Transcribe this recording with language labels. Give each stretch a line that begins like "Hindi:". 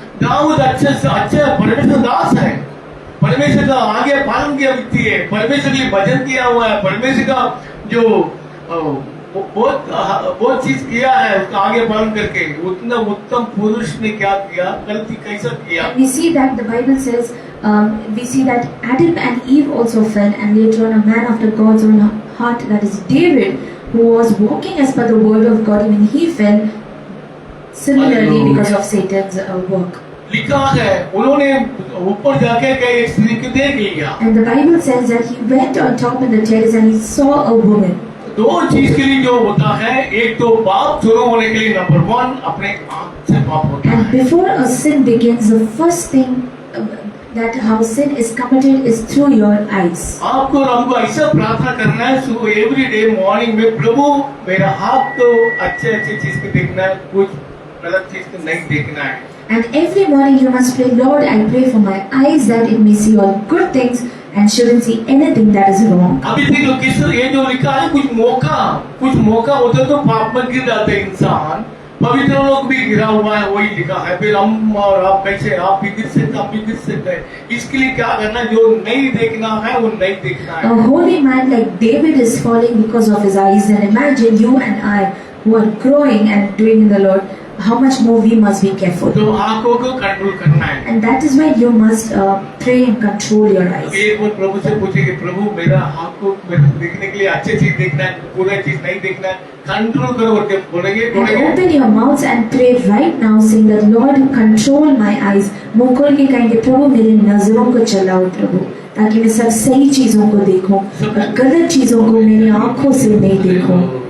Hindi: दाऊद अच्छे से अच्छे परमेश्वर दास है, परमेश्वर का आगे पालन किया व्यक्ति है, परमेश्वर के भजन किया हुआ है, परमेश्वर का जो बहुत चीज किया है, उसका आगे पालन करके उतना उत्तम पुरुष ने क्या किया, गलती कैसा किया।
English: We see that the Bible says, we see that Adam and Eve also fell, and later on a man after God's own heart, that is David, who was walking as per the word of God, even he fell similarly because of Satan's work.
Hindi: लिखा है उन्होंने ऊपर जाके एक स्त्री को देख लिया।
English: And the Bible says that he went on top in the terrace and he saw a woman.
Hindi: दो चीज के लिए जो होता है, एक तो पाप शुरू होने के लिए नंबर 1 अपने आंख से पाप होता
English: And
Hindi: है।
English: before a sin begins, the first thing that how sin is committed is through your eyes.
Hindi: आपको और हमको ऐसा प्रार्थना करना है सुबह
English: every day morning
Hindi: में, प्रभु मेरा हाथ तो अच्छे चीज को देखना है, कुछ गलत चीज को नहीं देखना है।
English: And every morning you must pray, Lord, I pray for my eyes that it may see all good things and shouldn't see anything that is wrong.
Hindi: अभी देखो किस ये जो लिखा है, कुछ मौका होता तो पाप में गिर जाते इंसान, पवित्र लोग भी गिरा हुआ है, वही लिखा है। फिर हम और आप कैसे, आप भी गिर सकते हैं। इसके लिए क्या करना, जो नहीं देखना है वो नहीं देखना है।
English: A holy man like David is falling because of his eyes, and imagine you and I who are growing and doing in the Lord, how much more we must be careful.
Hindi: तो आंखों को control करना है।
English: And that is why you must pray and control your eyes.
Hindi: एक बार प्रभु से पूछे कि प्रभु मेरा आंखों को देखने के लिए अच्छी चीज देखना है, बुरा चीज नहीं देखना है, कंट्रोल करो। और क्या बोलेंगे?
English: And open your mouths and pray right now, saying that Lord, control my eyes.
Hindi: मुंह खोल के कहेंगे प्रभु मेरी नजरों को चलाओ प्रभु, ताकि मैं सब सही चीजों को देखूं और गलत चीजों को मेरी आंखों से नहीं देखूं।